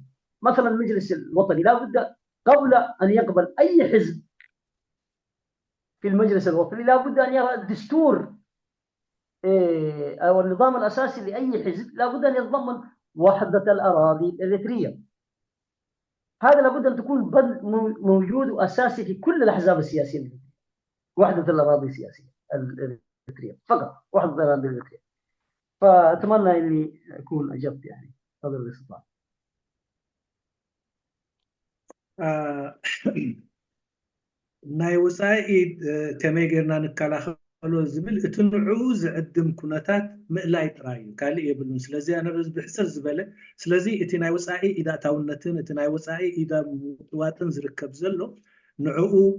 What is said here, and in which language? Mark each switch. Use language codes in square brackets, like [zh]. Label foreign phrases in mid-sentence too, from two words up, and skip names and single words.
[ar] مثلا المجلس الوطني لابد قبل أن يقبل أي حزب في المجلس الوطني لابد أن يرى الدستور أو النظام الأساسي لأي حزب لابد أن يتضمن وحدة الأراضي الإريترية. هذا لابد أن تكون بند موجود وأساسي في كل الأحزاب السياسية، وحدة الأراضي السياسية الإريترية فقط، وحدة الأراضي الإريترية. فأتمنى أني أكون أجبت يعني قدر الاستطاعة. [ti] ናይ ወፃኢ ከመይ ጌርና ንከላኸሎ ዝብል እቲ ንዕኡ ዝዕድም ኩነታት ምእላይ ጥራይ እዩ ካልእ የብሉን። ስለዚ ኣነ ብሕፅር ዝበለ ስለዚ እቲ ናይ ወፃኢ ኢዳእታውነትን እቲ ናይ ወፃኢ ኢዳ ምጥዋጥን ዝርከብ ዘሎ ንዕኡ